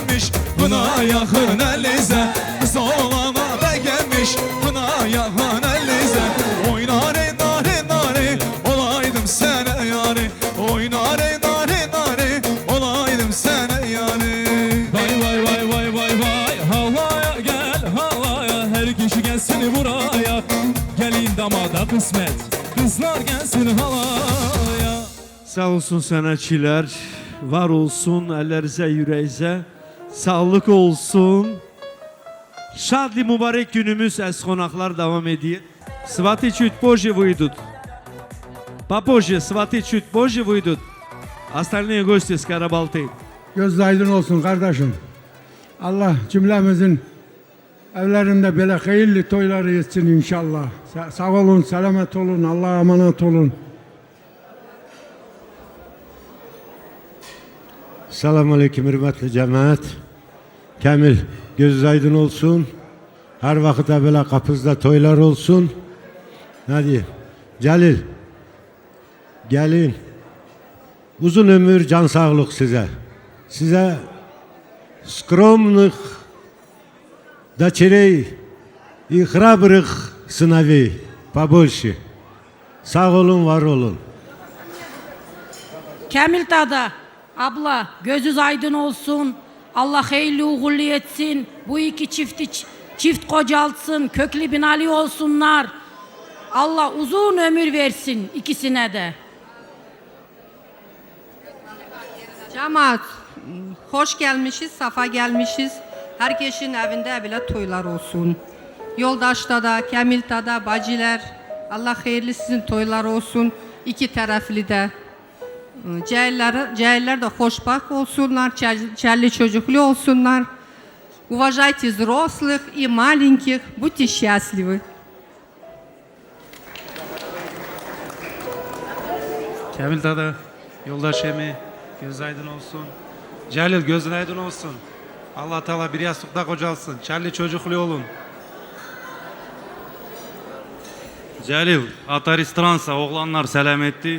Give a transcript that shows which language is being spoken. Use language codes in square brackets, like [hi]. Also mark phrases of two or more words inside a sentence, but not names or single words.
[az] buna yaxın əlizə Qız olana da gəlmiş, buna yaxın əlizə Oynare, nare, nare, olaydım sənə yari Oynare, nare, nare, olaydım sənə yari [tr] Vay vay vay vay vay vay Havaya gel havaya Her kişi gelsin buraya Gelin damada kısmet Kızlar gelsin halaya [az] Sağ olsun sənətçilər, var olsun, əllərinizə, yüreğinizə, sağlık olsun. [tr] Şadli mübarek günümüz az konaklar devam ediyor. [ru] Сваты чуть позже выйдут. Попозже сваты чуть позже выйдут. Остальные гости с Карабалты. [tr] Göz aydın olsun kardeşim. Allah cümlemizin evlerinde böyle hayırlı toyları etsin inşallah. Sağ olun, selamet olun, Allah'a emanet olun. Selamun Aleyküm hürmetli cemaat. Kamil göz aydın olsun. Her vakitte böyle kapınızda toylar olsun. Hadi Celil gelin. Uzun ömür, can sağlık size. [ru] Size скромных дочерей и храбрых сыновей побольше. [tr] Sağ olun, var olun. Kamil Dada, abla gözünüz aydın olsun. Allah hayırlı uğurlu etsin. Bu iki çift kocalsın. Köklü binalı olsunlar. Allah uzun ömür versin ikisine de. Cemaat, hoş gelmişiz, safa gelmişiz. Herkesin evinde bile toylar olsun. Yoldaşta da, Kamil'ta da, bacılar. Allah hayırlı sizin toylar olsun. İki taraflı da. Cahiller de hoşbak olsunlar, çelli çocuklu olsunlar. [ru] Уважайте взрослых и маленьких, будьте счастливы. [tr] Kamil Dada, yoldaş emi, göz aydın olsun. Celil gözün aydın olsun. Allah Teala bir yastıkta kocalsın. Çelli çocuklu olun. Celil, Ataristra oğlanlar selametli.